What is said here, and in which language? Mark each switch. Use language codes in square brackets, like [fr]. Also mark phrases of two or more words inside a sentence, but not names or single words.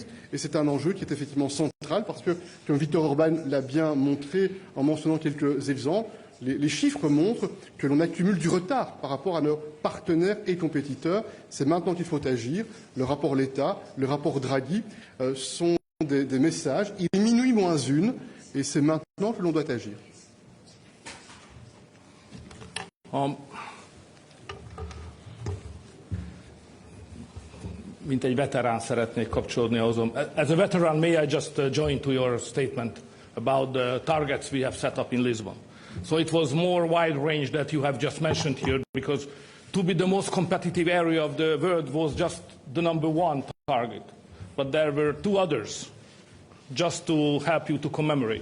[fr] Et c'est un enjeu qui est effectivement central parce que, comme Viktor Orban l'a bien montré en mentionnant quelques exemples, les chiffres montrent que l'on accumule du retard par rapport à nos partenaires et compétiteurs. C'est maintenant qu'il faut agir. Le rapport Letta, le rapport Draghi sont des messages. Il est minuit moins 1 et c'est maintenant que l'on doit agir. [hu] Mint egy veterán szeretnék kapcsolódni azon. [en] As a veteran, may I just join to your statement about the targets we have set up in Lisbon? So it was more wide range that you have just mentioned here, because to be the most competitive area of the world was just the #1 target. But there were 2 others, just to help you to commemorate.